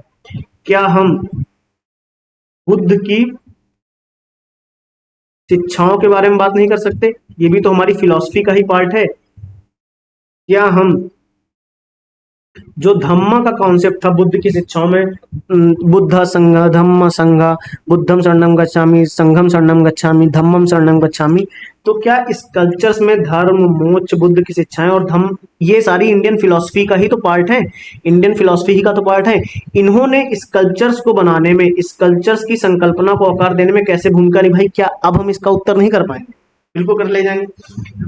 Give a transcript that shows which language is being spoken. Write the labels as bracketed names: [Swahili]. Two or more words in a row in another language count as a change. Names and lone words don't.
[Hindi] क्या हम बुद्ध की शिक्षाओं के बारे में बात नहीं कर सकते? ये भी तो हमारी फिलॉसफी का ही पार्ट है। क्या हम जो धम्मा का कॉन्सेप्ट था बुद्ध की शिक्षाओं में, बुद्ध संघ धम्म संघ, [Pali] बुद्धम शरणम गच्छामि, संघम शरणम गच्छामि, धम्मम शरणम गच्छामि, [Hindi] तो क्या इस कल्चर्स में धर्म, मोक्ष, बुद्ध की शिक्षाएं और धम्म, ये सारी [English] Indian philosophy [Hindi] का ही तो पार्ट है, [English] Indian philosophy [Hindi] ही का तो पार्ट है। इन्होंने इस कल्चर्स को बनाने में, इस कल्चर्स की संकल्पना को आकार देने में कैसे भूमिका निभाई? क्या अब हम इसका उत्तर नहीं कर पाएंगे? बिल्कुल कर ले जाएंगे।